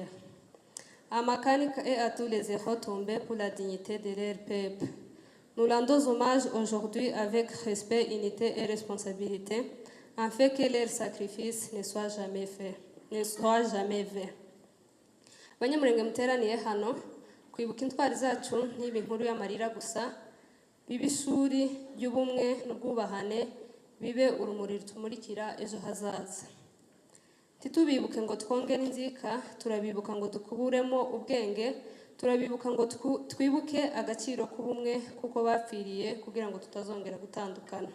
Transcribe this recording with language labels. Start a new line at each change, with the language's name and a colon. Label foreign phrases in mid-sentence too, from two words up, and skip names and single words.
French: À Makanika et à tous les héros tombés pour la dignité de leur peuple, nous rendons hommage aujourd'hui avec respect, unité et responsabilité, afin que leur sacrifice ne soit jamais fait.
Kinyarwanda: Banyamulenge muteraniye hano kwibuka intwari zacu ntibe inkuru y'amarira gusa, bibe ishuri ry'ubumwe n'ubwubahane, bibe urumuri rutumurikira ejo hazaza. Titubibuke ngo twongere inzika, turabibuka ngo dukuburemo ubwenge, turabibuka ngo twibuke agaciro k'ubumwe kuko bapfiriye kugira ngo tutazongera gutandukana.